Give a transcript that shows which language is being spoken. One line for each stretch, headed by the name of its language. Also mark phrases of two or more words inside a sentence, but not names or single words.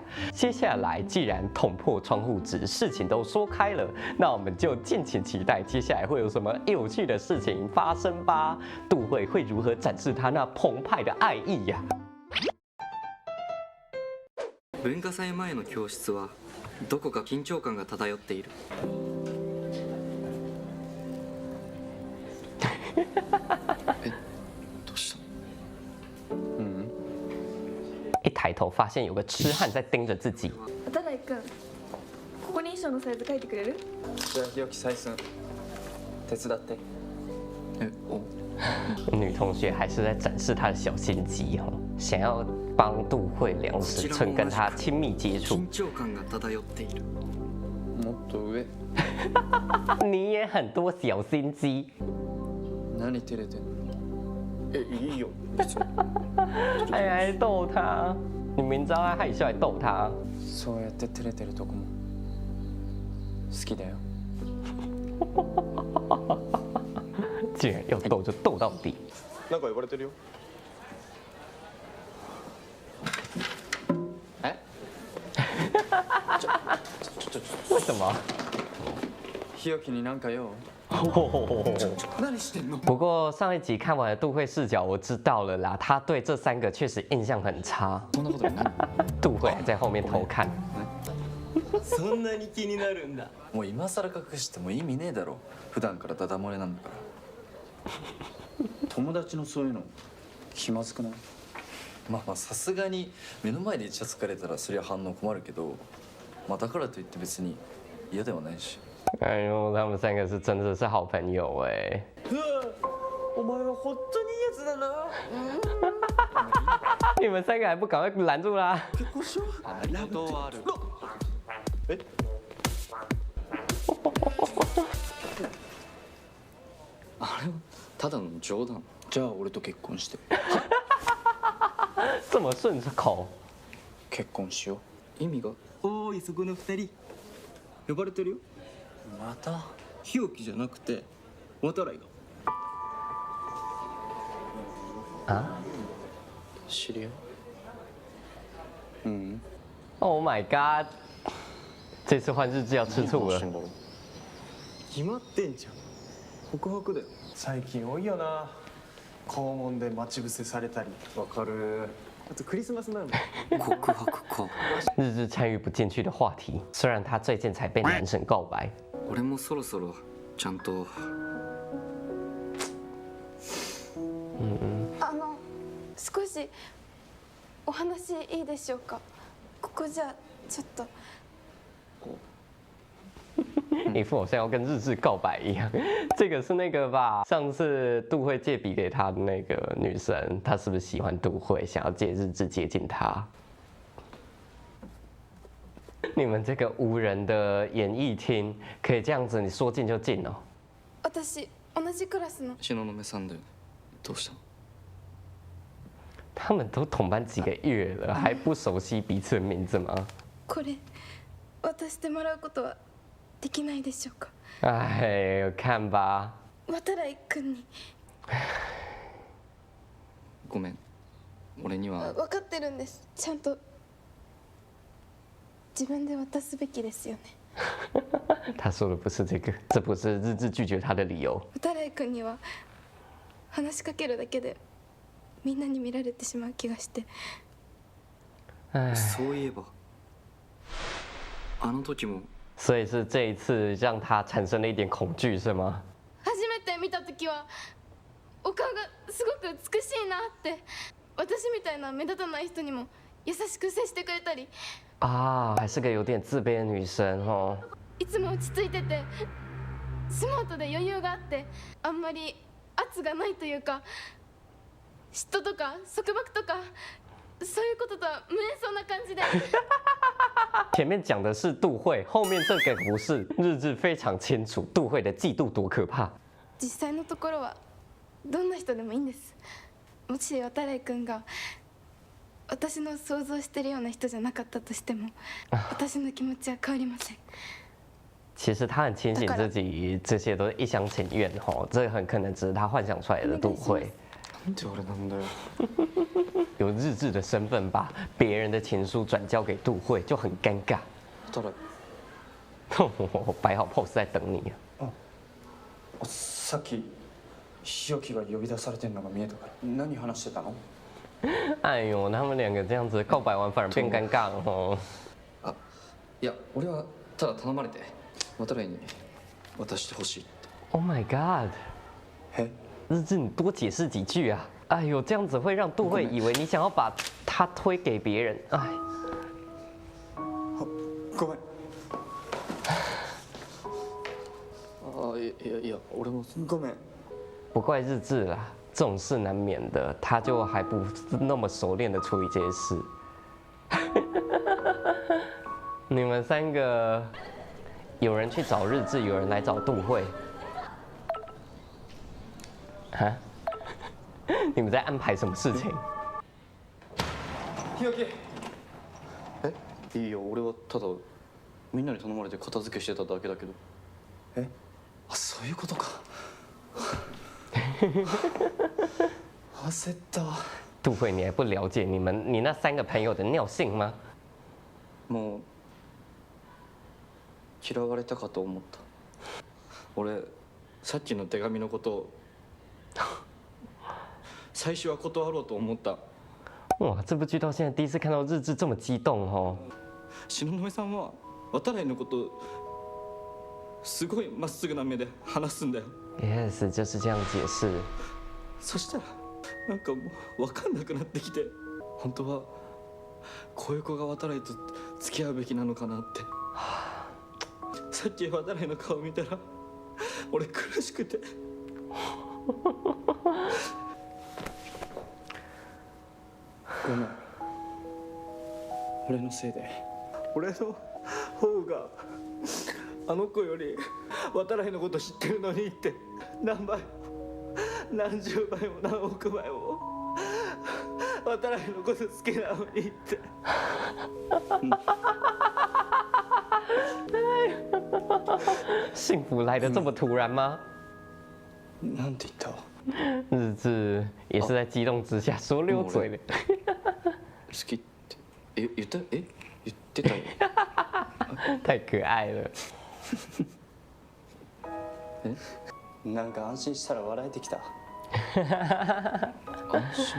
Chinese: 接下来既然捅破窗户纸，事情都说开了，那我们就敬请期待接下来会有什么有趣的事情发生吧。杜慧会如何展示他那澎湃的爱意呀？
Japanese: 文化祭前の教室はどこか緊張感が漂っている。どうしたの？
Chinese: 一抬头发现有个痴汉在盯着自己。
Japanese: 渡来君、ここに衣装のサイズ書いてくれる？じゃあ日置採寸手伝って。
Chinese: 女同学还是在展示她的小心机哦，想要帮杜慧量尺寸，跟她亲密接触。
Japanese: 緊張感が漂っている。もっと上。
Chinese: 你也很多小心机。
Japanese: 何照れてんの？いいよ。
Chinese: 还逗他，你明知道他害羞还逗他。
Japanese: そうやって照れてるとこも好きだよ。
Chinese: 竟然要斗就斗到底。
Japanese: なんか呼ばれてるよ。え？
Chinese: 为什么？
Japanese: 日置になんか用？何してんの？
Chinese: 不过上一集看完了杜慧视角，我知道了啦，他对这3个确实印象很差。
Japanese: そんなことない。
Chinese: 杜慧还在后面偷看。
Japanese: そんなに気になるんだ。もう今更隠しても意味ねえだろ。普段からダダ漏れなんだから。友達のそういうの気まずくない？まあさすがに目の前でイチャつかれたらそりゃ反応困るけど、まあだからといって別に嫌ではないし。
Chinese: 哎呦，他们3个是真的是好朋友哎。
Japanese: お前は本当にいいやつだな。
Chinese: 你们3个还不赶快拦住啦！
Japanese: 結婚しよう。ラブはある。え？あれはただの冗談。じゃあ俺と結婚して。
Chinese: 这么顺口。
Japanese: 結婚しよ意味が。おーいそこの2人。呼ばれてるよ。う。また？日置じゃなくて渡来が。
Chinese: 啊
Japanese: 知り合い？うん。？
English: Oh my god！
Chinese: 这次换日志要吃醋了。
Japanese: 決まってんじゃん。告白だよ。最近多いよな。校門で待ち伏せされたり。わかる。あとクリスマスなの。告白か。
Chinese: 日志参与不进去的话题，虽然他最近才被男神告白。
Japanese: 俺もそろそろちゃんと。少しお話いいでしょうか。ここじゃちょっと。
Chinese: 一副好像要跟日志告白一样。这个是那个吧？上次杜慧借笔给他的那个女生，她是不是喜欢杜慧，想要借日志接近她？你们这个无人的演艺厅可以这样子，你说进就进哦。
Japanese: 私同じクラスの。東雲さんだよね。どうしたの？
Chinese: 他们都同班几个月了，还不熟悉彼此的名字吗？
Japanese: これ渡してもらうことはできないでしょうか。
Chinese: 哎，看吧。
Japanese: 渡来君に。ごめん。俺には。分かってるんです。ちゃんと自分で渡すべきですよね。
Chinese: 他说的不是这个，这不是日志拒绝他的理由。
Japanese: 渡来君には話しかけるだけでみんなに見られてしまう気がして。
Chinese: 哎，
Japanese: そういえばあの時も。
Chinese: 所以是这一次让他产生了一点恐惧，是吗？
Japanese: 初めて見た時はお顔がすごく美しいなって。私みたいな目立たない人にも優しく接してくれたり。
Chinese: 啊，还是个有点自卑的女生哦。
Japanese: いつも落ち着いててスマートで余裕があって、あんまり圧がないというか、嫉妬とか束縛とかそういうこととは無縁そうな感じで。
Chinese: 前面讲的是杜慧，后面这个不是。日志非常清楚杜慧的嫉妒多可怕。
Japanese: 実際のところはどんな人でもいいんです。もし渡来君が私の想像してるような人じゃなかったとしても私の気持ちは変わりません。
Chinese: 其实他很清醒自己这些都是一厢情愿吼，这很可能只是他幻想出来的杜慧。
Japanese: なんで俺なんだよ。
Chinese: 有日志的身份把别人的情书转交给杜慧，就很尴尬。
Japanese: 誰？
Chinese: 我摆好 pose 在等你。
Japanese: さっき日置が呼び出されてんのが見えたから。何話してたの？
Chinese: 哎呦，他们两个这样子告白完反而变尴尬了吼。
Japanese: あ、いや俺はただ頼まれて渡来に渡してほしいって。
English: Oh my god！
Japanese: え？
Chinese: 日志，你多解释几句啊！哎呦，这样子会让杜慧以为你想要把他推给别人。哎，
Japanese: ごめん。あ、いや俺もごめん。
Chinese: 不怪日志啦，这种事难免的，他就还不那么熟练的处理这些事。你们三个，有人去找日志，有人来找杜慧。哈？你们在安排什么事情？
Japanese: 日置。いいよ俺はただみんなに頼まれて片付けしてただけだけど。あ、そういうことか。焦った。
Chinese: 杜慧，你还不了解你那三个朋友的尿性吗？
Japanese: もう嫌われたかと思った。俺さっきの手紙のことを最初は断ろうと思った。
Chinese: 哇，这部剧到现在第一次看到日志这么激动哦。
Japanese: 東雲さんは渡来のことすごいまっすぐな目で話すんだよ。
Chinese: Yes，就是这样解释。
Japanese: そしたらなんかもう分かんなくなってきて、本当はこういう子が渡来と付き合うべきなのかなって。さっき渡来の顔見たら俺苦しくて。ごめん。俺のせいで。俺の方があの子より渡来のこと知ってるのにって何倍も何十倍も何億倍も渡来のこと好きなのにって。
Chinese: 幸福来的这么突然吗？
Japanese: なんて言った？
Chinese: 日志也是在激动之下说溜嘴了。
Japanese: 好きって言ってたよ。
Chinese: 太可愛了。
Japanese: なんか安心したら笑えてきた。安心？